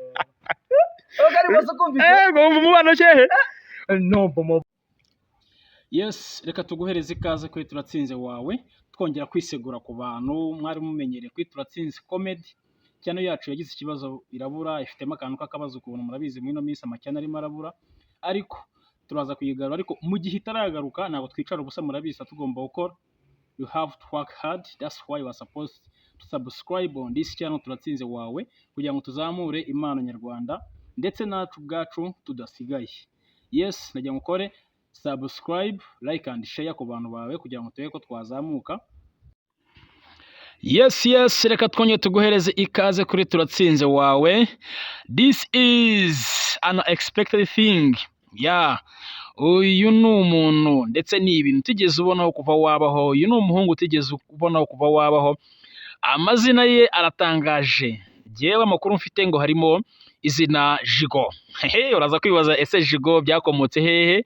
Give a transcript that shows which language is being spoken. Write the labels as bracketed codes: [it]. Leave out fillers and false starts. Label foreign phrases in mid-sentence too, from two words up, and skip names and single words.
[rw] Yes, reka tuguhereze ikaze kuri turatsinze wawe twongera kwisegura ku bantu mwari mumenyereye kuri turatsinze comedy cyane yacu yagize ikibazo irabura ifitemo akantu k'akabazo ukuntu murabizi muri no minsi amacyana arimo arabura ariko turaza kuyigarura ariko mu gihe itaragaruka ntabwo twicara ubusa murabizi tugomba gukora [en] you have to work hard that's why you are supposed to subscribe on this channel [rw] turatsinze wawe kugira ngo tuzamure impano nyarwanda ndetse nacu bwacu tudasigaye. Yes, nagira ngukore subscribe, [en] like and share [rw] ku bantu bawe kugira ngo turebe ko twazamuka. Yes, reka twongeye tuguhereze ikaze kuri turatsinze wawe. [en] This is an unexpected thing. [rw] Uyu ni umuntu ndetse ni ibintu utigeze ubonaho kuva wabaho. Uyu ni umuhungu utigeze ubonaho kuva wabaho. Amazina ye aratangaje. Jewe amakuru mfite ngo harimo izina Jigo. Uraza kwibaza ese Jigo byakomotse hehe?